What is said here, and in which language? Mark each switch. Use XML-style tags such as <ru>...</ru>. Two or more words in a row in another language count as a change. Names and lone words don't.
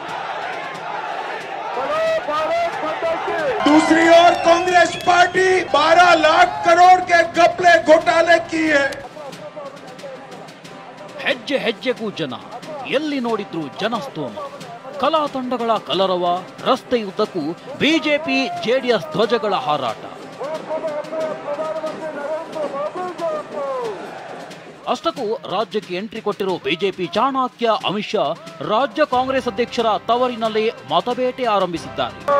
<hi>दूसरी ओर कांग्रेस पार्टी 12 लाख करोड़ के घपले घोटाले की है।</hi> <kn>ಹೆಜ್ಜೆ ಹೆಜ್ಜೆಗೂ ಜನ, ಎಲ್ಲಿ ನೋಡಿದ್ರು ಜನಸ್ತೋಮ. ಕಲಾ ತಂಡಗಳ ಕಲರವ, ರಸ್ತೆಯುದ್ದಕ್ಕೂ ಬಿಜೆಪಿ ಜೆಡಿಎಸ್ ಧ್ವಜಗಳ ಹಾರಾಟ. ಅಷ್ಟಕ್ಕೂ ರಾಜ್ಯಕ್ಕೆ ಎಂಟ್ರಿ ಕೊಟ್ಟಿರೋ ಬಿಜೆಪಿ ಚಾಣಕ್ಯ ಅಮಿತ್ ಶಾ ರಾಜ್ಯ ಕಾಂಗ್ರೆಸ್ ಅಧ್ಯಕ್ಷರ ತವರಿನಲ್ಲೇ ಮತಬೇಟೆ ಆರಂಭಿಸಿದ್ದಾರೆ.</kn>